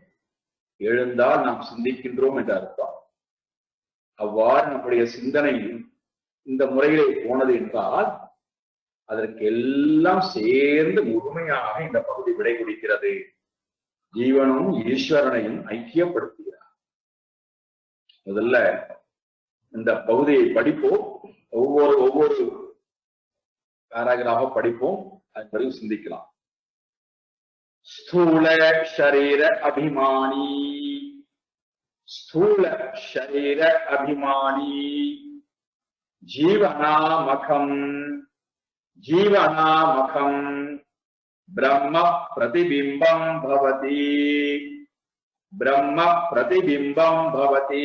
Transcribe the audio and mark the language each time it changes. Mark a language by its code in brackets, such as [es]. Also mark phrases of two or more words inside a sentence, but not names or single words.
[ta] எழுந்தால் நாம் சிந்திக்கின்றோம் என்ற அர்த்தம். அவ்வாறு நம்முடைய சிந்தனை இந்த முறையிலே போனது என்றால் அதற்கு எல்லாம் சேர்ந்து முழுமையாக இந்த பகுதி விடை கொடுக்கிறது. ஜீவனும் ஈஸ்வரனையும் ஐக்கியப்படுத்துகிறார். முதல்ல இந்த பகுதியை படிப்போம். ஒவ்வொரு பேராகிராஃபா படிப்போம், அதன் பிறகு சிந்திக்கலாம். [sa] स्थूल शरीर अभिमानी, स्थूल शरीर अभिमानी जीवनामखम ब्रह्म प्रतिबिंबं भवति, ब्रह्म प्रतिबिंबं भवति।